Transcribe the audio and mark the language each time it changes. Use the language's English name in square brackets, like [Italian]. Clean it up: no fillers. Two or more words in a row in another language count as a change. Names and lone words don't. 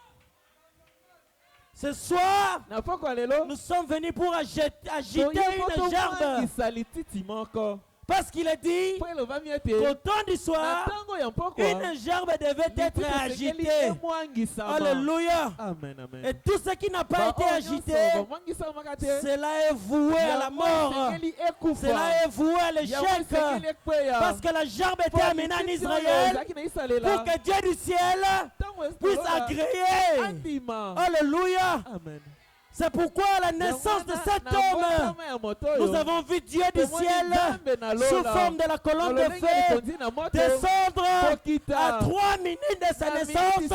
[French] Ce soir, [Lingala] Na pokwa lelo. [French] nous sommes venus pour agiter une gerbe. [Lingala] Tokomwangisa lititi moko. [French] Parce qu'il est dit [Lingala] Po elobami ete. [French] qu'au temps du [Lingala] Na [French] soir, [Lingala] ntango ya mpokwa. [French] une gerbe devait être [Lingala] lititi esengeli [French] agitée. [Lingala] emwangisama. [French] Alléluia. Amen, amen. Et tout ce qui n'a pas été [Lingala] Ba oyo [French] agité, [Lingala] nyonso bomwangisamaka te. [French] cela est voué à la [Lingala] Yango [French] mort. [Lingala] esengeli ekufa. [French] Cela est voué à [Lingala] Yango [French] l'échec. [Lingala] esengeli ekweya. [French] Parce que la gerbe [Lingala] Po [French] était amenée en [Lingala] lititi oyo [French] Israël [Lingala] ezalaki na Israela. [French] pour que Dieu du ciel [Lingala] Ntango [French] puisse [Lingala] ezolola, [French] agréer. [Lingala] andima. [French] Alléluia. Amen. C'est pourquoi à la naissance de cet homme, nous avons vu Dieu du ciel sous forme de la colonne de feu descendre à 3 minutes de sa naissance.